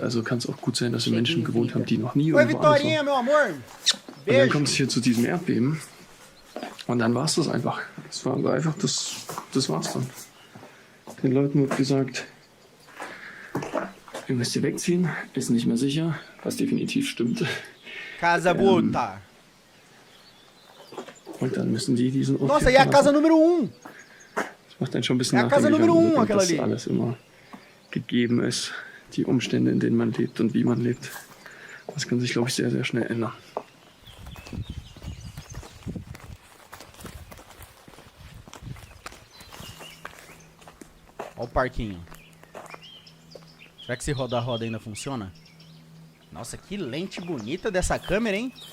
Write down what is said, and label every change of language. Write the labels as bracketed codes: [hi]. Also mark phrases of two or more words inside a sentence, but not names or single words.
[de] Also kann es auch gut sein, dass hier Menschen gewohnt haben, die noch nie [pt] Oi, [de] irgendwo anders [pt] Vitorinha, [de] waren. [pt] meu amor. [de] Und dann [pt] Beijo. [de] kommt es hier zu diesem Erdbeben. Und dann war es das einfach. Das war einfach, das war's dann. Den Leuten wird gesagt, ihr müsst hier wegziehen, ist nicht mehr sicher, was definitiv stimmt. [pt] Casa Buta. [de] Und dann müssen die diesen Ort [pt] Nossa, [de] hier [pt] e a casa [de] verlassen. [pt] número 1? [de] Das macht einen schon ein bisschen [pt] Ja, Casa [de] nachdenklich, [pt] Nummer [de] wenn man [pt] 1, [de] bedenkt, dass [pt] aquela ali. [de] alles immer gegeben ist. Die Umstände, in denen man lebt und wie man lebt. Das kann sich, glaube ich, sehr, sehr schnell ändern. [pt] Olha o parquinho. Será que se rodar a roda ainda funciona? Nossa, que lente bonita dessa câmera, hein?